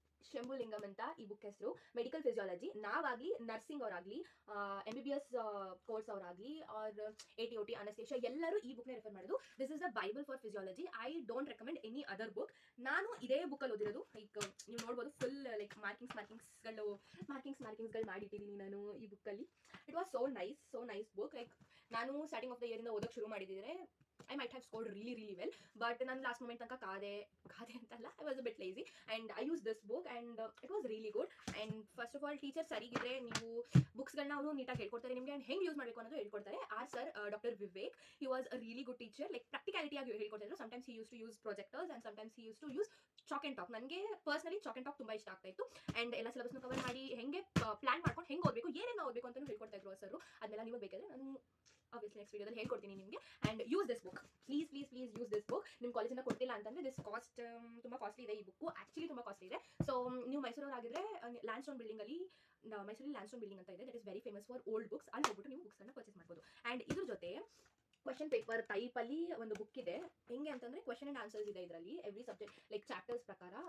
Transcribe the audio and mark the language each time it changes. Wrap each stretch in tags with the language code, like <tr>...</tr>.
<kn>ಶಂಭುಲಿಂಗಮ್ ಅಂತ ಈ ಬುಕ್ ಹೆಸರು. Medical physiology ನಾವಾಗಲಿ, nursing ಅವರಾಗಲಿ, MBBS course ಅವರಾಗಲಿ, R ATOT anaesthesia ಎಲ್ಲರೂ ಈ ಬುಕ್ನ ರೆಫರ್ ಮಾಡೋದು.</kn> <en>This is the Bible for physiology. I don't recommend any other book.</en> <kn>ನಾನು ಇದೇ ಬುಕ್ಕಲ್ಲಿ ಓದಿರೋದು. ಲೈಕ್ ನೀವು ನೋಡ್ಬೋದು ಫುಲ್ ಲೈಕ್ ಮಾರ್ಕಿಂಗ್ಸ್ಗಳು ಮಾಡಿಟ್ಟಿದ್ದೀನಿ ನಾನು ಈ ಬುಕ್ಕಲ್ಲಿ.</kn> <en>It was so nice book.</en> <kn>Like ನಾನು ಸ್ಟಾರ್ಟಿಂಗ್ ಆಫ್ ದ ಇಯರಿಂದ ಓದೋಕ್ಕೆ ಶುರು ಮಾಡಿದ್ದಿದ್ರೆ</kn> <en>I might have scored really really well, but</en> <kn>ನಾನು ಲಾಸ್ಟ್ ಮೂಮೆಂಟ್ ತನಕ ಕಾದೆ ಅಂತಲ್ಲ,</kn> <en>I was a bit lazy and I used this book and it was really good.</en> <kn>And first of all, teacher ಸರಿಗಿದ್ರೆ ನೀವು ಬುಕ್ಸ್ಗಳನ್ನ ಅವರು ನೀಟಾಗಿ ಹೇಳ್ಕೊಡ್ತಾರೆ ನಿಮಗೆ, and ಹೆಂಗೆ use ಮಾಡಬೇಕು ಅನ್ನೋದು ಹೇಳ್ಕೊಡ್ತಾರೆ. R sir, doctor Vivek,</kn> <en>he was a really good teacher.</en> <kn>Like practicality ಆಗಿ ಹೇಳ್ಕೊಡ್ತಿದ್ರು.</kn> <en>sometimes he used to use projectors and sometimes he used to use chalk and talk.</en> <kn>ನನಗೆ ಪರ್ಸನಲಿ ಚಾಕ್ ಅಂಡ್ ಟಾಕ್ ತುಂಬಾ ಇಷ್ಟ ಆಗ್ತಾ ಇತ್ತು. And ಎಲ್ಲ ಸಿಲೆಬಸ್ನ cover ಮಾಡಿ ಹೆಂಗೆ plan ಮಾಡ್ಕೊಂಡು ಹೆಂಗೆ ಓದಬೇಕು, ಏನೇನು ಓದಬೇಕು ಅಂತ ಹೇಳ್ಕೊಡ್ತಾ ಇದ್ರು ಸರ್. ಅದನ್ನೆಲ್ಲ ನೀವು ಬೇಕಾದ್ರೆ ನಾನು obviously next video ಅಲ್ಲಿ ಹೇಳ್ಕೊಡ್ತೀನಿ ನಿಮಗೆ.</kn> <en>and use this book, please use this book.</en> <kn>ನಿಮ್ಮ ಕಾಲೇಜಿಂದ ಕೊಡ್ತಿಲ್ಲ ಅಂತಂದ್ರೆ this cost ತುಂಬಾ ಕಾಸ್ಟ್ಲಿ ಇದೆ. ಈ ಬುಕ್ ಆಕ್ಚುಲಿ ತುಂಬಾ ಕಾಸ್ಟ್ಲಿ ಇದೆ. ಸೊ ನೀವು ಮೈಸೂರವರಾಗಿದ್ರೆ ಲ್ಯಾಂಡ್ಸ್ಟೋನ್ ಬಿಲ್ಡಿಂಗ್ ಅಲ್ಲಿ, ಮೈಸೂರಲ್ಲಿ ಲ್ಯಾಂಡ್ಸ್ಟೋನ್ ಬಿಲ್ಡಿಂಗ್ ಅಂತ ಇದೆ,</kn> <en>That is very famous for old books.</en> <kn>ಅಲ್ಲಿ ಹೋಗ್ಬಿಟ್ಟು ನೀವು ಬುಕ್ಸ್ ಅನ್ನ ಪರ್ಚೇಸ್ ಮಾಡ್ಬೋದು. ಅಂಡ್ ಇದ್ರ ಜೊತೆ ಕ್ವೆಶನ್ ಪೇಪರ್ ಟೈಪ್ ಅಲ್ಲಿ ಒಂದು ಬುಕ್ ಇದೆ. ಹೆಂಗೆ ಅಂತಂದ್ರೆ ಕ್ವೆಶನ್ ಅಂಡ್ ಆನ್ಸರ್ಸ್ ಇದೆ ಇದರಲ್ಲಿ, ಎವ್ರಿ ಸಬ್ಜೆಕ್ಟ್ ಲೈಕ್ ಚಾಪ್ಟರ್ಸ್ ಪ್ರಕಾರ.</kn>